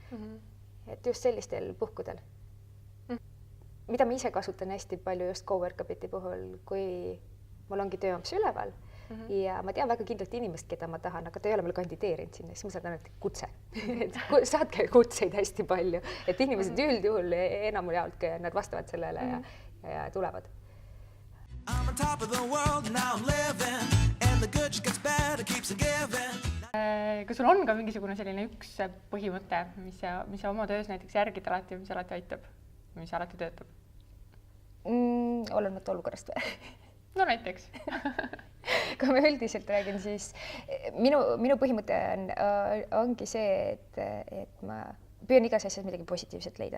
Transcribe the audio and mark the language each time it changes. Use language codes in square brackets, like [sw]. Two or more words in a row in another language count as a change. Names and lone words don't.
[et] Et just sellistel puhkudel. Mida ma ise kasutan hästi palju just GoWorkabiti puhul, kui mul ongi tööamps üleval ja ma tean väga kindlalt inimest, keda ma tahan, aga ta ei ole mul kandideerinud sinna, siis ma saan ainult kutse. Saadke kutseid hästi palju, et inimesed üldjuhul enamul jaolt nad vastavad sellele ja tulevad. [en] I'm on top of the world, now I'm living and the good just gets better, keeps on giving. [et] Kas sul on ka mingisugune selline üks põhimõte, mis sa oma töös näiteks järgid alati, mis alati aitab, mis alati töötab? Olenemata olukorrast või? No näiteks. Kui ma üldiselt räägin, siis minu põhimõte ongi see, et ma püüan igas asjas midagi positiivset leida.